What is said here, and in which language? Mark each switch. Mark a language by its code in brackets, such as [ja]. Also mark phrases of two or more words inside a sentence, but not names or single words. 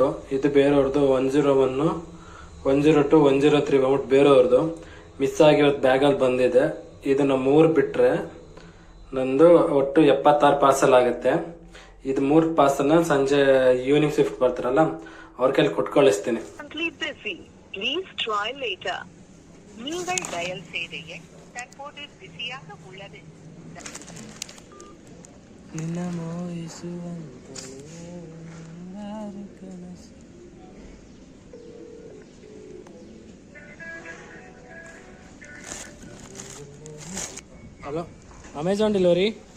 [kn] ಇದು ಬೇರೆಯವ್ರದ್ದು 101, 102, 103 ಬಂದ್ಬಿಟ್ಟು ಬೇರೆಯವ್ರದ್ದು. ಮಿಸ್ ಆಗಿರೋದು ಬ್ಯಾಗಲ್ಲಿ ಬಂದಿದೆ. ಇದನ್ನ 3 ಬಿಟ್ಟರೆ ನಂದು ಒಟ್ಟು 76 ಪಾರ್ಸಲ್ ಆಗುತ್ತೆ. ಇದು 3 ಪಾರ್ಸಲ್ನ ಸಂಜೆ [en] evening shift [kn] ಬರ್ತಾರಲ್ಲ ಅವ್ರ ಕೈಲಿ ಕೊಟ್ಟು ಕಳಿಸ್ತೀನಿ. [ta] நீங்கள் டயல் செய்தியை தற்போது பிஸியாக உள்ளது. [kn] ಹಲೋ, ಅಮೆಜಾನ್ ಡೆಲಿವರಿ.